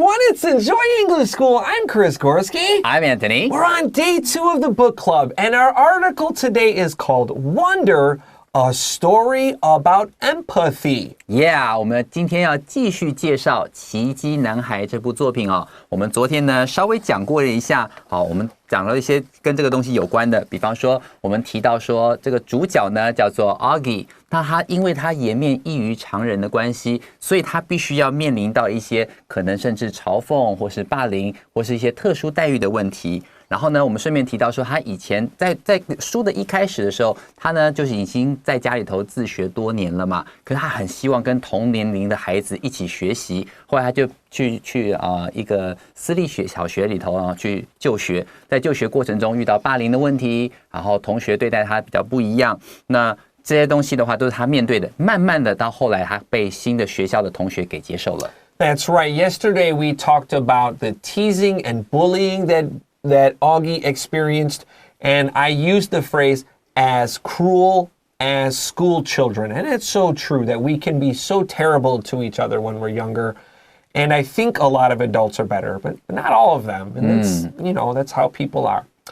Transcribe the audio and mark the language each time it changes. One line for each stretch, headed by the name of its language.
English: It's Enjoy English School. I'm Chris Gorski. I'm Anthony. We're on day 2 of the book club, and our article today is called Wonder, a Story About Empathy.
Chinese: Yeah, 我们今天要继续介绍《奇迹男孩》这部作品哦。我们昨天呢稍微讲过了一下，好，我们讲了一些跟这个东西有关的，比方说我们提到说这个主角呢叫做 Augie， 那他因为他颜面异于常人的关系，所以他必须要面临到一些可能甚至嘲讽或是霸凌或是一些特殊待遇的问题。然后呢，我们顺便提到说，他以前在书的一开始的时候，他呢就是已经在家里头自学多年了嘛。可是他很希望跟同年龄的孩子一起学习，后来他就去一个私立小学里头去就学，在就学过程中遇到霸凌的问题，然后同学对待他比较不一样。那这些东西的话，都是他面对的。慢慢的到后来，他被新的学校的同学给接受了。
English: That's right. Yesterday we talked about the teasing and bullying that Augie experienced, and I used the phrase as cruel as school children. And it's so true that we can be so terrible to each other when we're younger. And I think a lot of adults are better, but not all of them. And that's how people are.